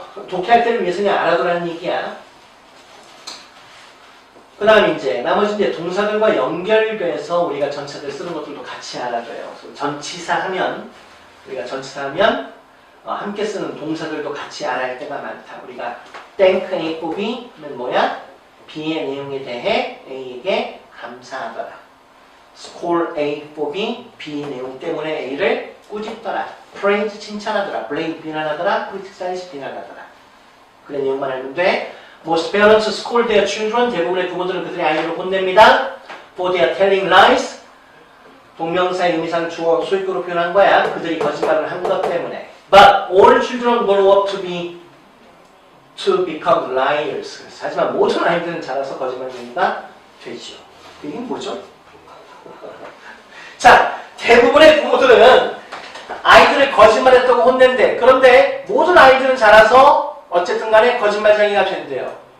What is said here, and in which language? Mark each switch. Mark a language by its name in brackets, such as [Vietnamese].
[Korean] 독해할 때를 위해서 그냥 알아두라는 얘기야. 그 다음 이제 나머지 이제 동사들과 연결돼서 우리가 전치사들 쓰는 것들도 같이 알아줘요. 전치사 하면 우리가 전치사 하면 함께 쓰는 동사들도 같이 알아야 할 때가 많다. 우리가 thank A for B 하면 뭐야? B의 내용에 대해 A에게 감사하더라. score A for B, B 내용 때문에 A를 꾸짖더라. praise 칭찬하더라. blame 비난하더라. criticize 비난하더라. 그런 내용만 알면 돼. [English] Most parents scold their children. [Korean] 대부분의 부모들은 그들의 아이들을 혼냅니다. [English] For their telling lies. [Korean] 동명사의 의미상 주어 소유구로 표현한 거야. 그들이 거짓말을 한 것 때문에. [English] But all children grow up to become liars. [Korean] 하지만 모든 아이들은 자라서 거짓말쟁이가 되죠. 이게 뭐죠? 자, 대부분의 부모들은 아이들을 거짓말했다고 혼낸대. 그런데 모든 아이들은 자라서 어쨌든 간에 거짓말쟁이가 된대요.